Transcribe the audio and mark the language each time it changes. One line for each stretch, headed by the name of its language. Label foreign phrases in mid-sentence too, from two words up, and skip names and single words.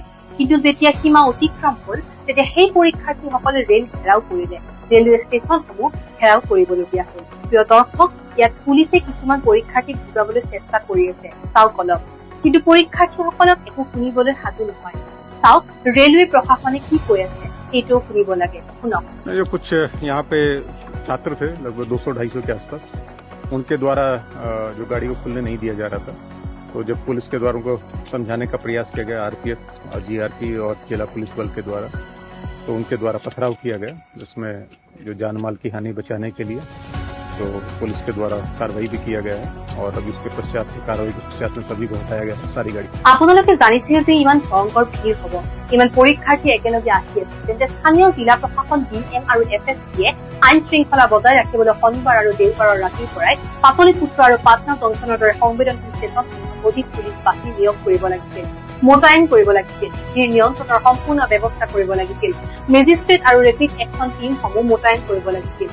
Assamese: কিন্তু যেতিয়া সীমা অতিক্ৰম হল, তেতিয়া সেই পৰীক্ষাৰ্থীসকলে ৰেল ঘেৰাও কৰিলে। ৰেলৱে ষ্টেচনসমূহ ঘেৰাও কৰিবলগীয়া হল। প্ৰিয় দৰ্শক, ইয়াত পুলিচে কিছুমান পৰীক্ষাৰ্থীক বুজাবলৈ চেষ্টা কৰি আছে, চাওক অলপ। কিন্তু পৰীক্ষাৰ্থীসকলক একো শুনিবলৈ সাজু নহয়। চাওক, ৰেলৱে প্ৰশাসনে কি কৈ আছে এইটোও শুনিব লাগে, শুনক।
Hindi: कुछ यहाँ पे छात्र थे, लगभग 200-250 के आसपास। उनके द्वारा जो गाड़ी को खुलने नहीं दिया जा रहा था, तो जब पुलिस के द्वारा उनको समझाने का प्रयास किया गया, RPF, GRP और जिला पुलिस बल के द्वारा, तो उनके द्वारा पथराव किया गया, जिसमें जो जान माल की हानि बचाने के लिए तो पुलिस के द्वारा कार्रवाई भी किया गया है और अभी उसके पश्चात कार्रवाई के पश्चात में सभी को हटाया गया है, सारी गाड़ी।
Assamese: আপোনালোকে জানিছিল যে ইমান ভয়ংকৰ ভিৰ হব, ইমান পৰীক্ষাৰ্থী একেলগে আহি আছে, তেন্তে স্থানীয় জিলা প্ৰশাসন DM আৰু SSPয়ে আইন শৃংখলা বজাই ৰাখিবলৈ শনিবাৰ আৰু দেওবাৰৰ ৰাতিৰ পৰাই পাটলিপুত্ৰ আৰু পাটনা জংচনৰ দৰে সংবেদনশীল ষ্টেচনসমূহত অধিক পুলিচ বাহিনী নিয়োগ কৰিব লাগিছিল, মোতায়েন কৰিব লাগিছিল, ভিৰ নিয়ন্ত্ৰণৰ সম্পূৰ্ণ ব্যৱস্থা কৰিব লাগিছিল, মেজিষ্ট্ৰেট আৰু ৰেপিড একশ্যন টিমসমূহ মোতায়েন কৰিব লাগিছিল।